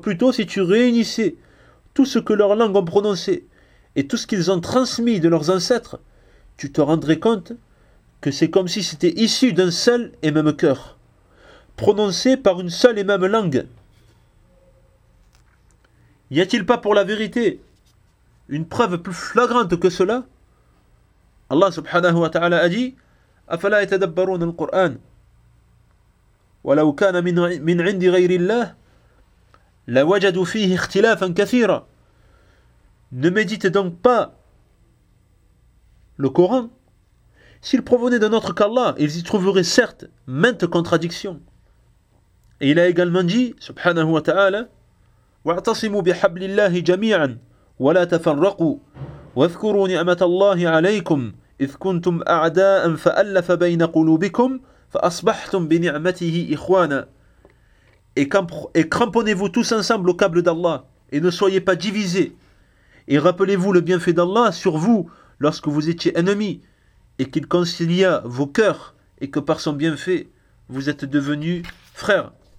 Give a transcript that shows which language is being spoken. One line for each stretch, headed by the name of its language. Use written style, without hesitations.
French: Plutôt, si tu réunissais tout ce que leurs langues ont prononcé et tout ce qu'ils ont transmis de leurs ancêtres, tu te rendrais compte que c'est comme si c'était issu d'un seul et même cœur, prononcé par une seule et même langue. Y a-t-il pas pour la vérité une preuve plus flagrante que cela?
Arabic: Allah subhanahu wa ta'ala
French: a dit
Arabic: أَفَلَا يَتَدَبَّرُونَ الْقُرْآنَ وَلَوْ كَانَ مِنْ عِنْدِ غَيْرِ اللَّهِ لَوَجَدُوا فِيهِ اخْتِلَافًا كَثِيرًا.
French: Ne médite donc pas le Coran? S'il provenait d'un autre qu'Allah, ils y trouveraient certes maintes contradictions. Et il a également dit,
Arabic: subhanahu wa ta'ala, وَاعْتَصِمُوا بِحَبْلِ اللَّهِ جَمِيعًا ولا تفرقوا واذكروا نعمة الله عليكم إذ كنتم أعداء فألف بين قلوبكم فأصبحتم بنعمته إخوانا.
French: Et cramponnez-vous tous ensemble au câble d'Allah et ne soyez pas divisés. Et rappelez-vous le bienfait d'Allah sur vous lorsque vous étiez ennemis et qu'il concilia vos cœurs et que par son bienfait vous êtes devenus frères.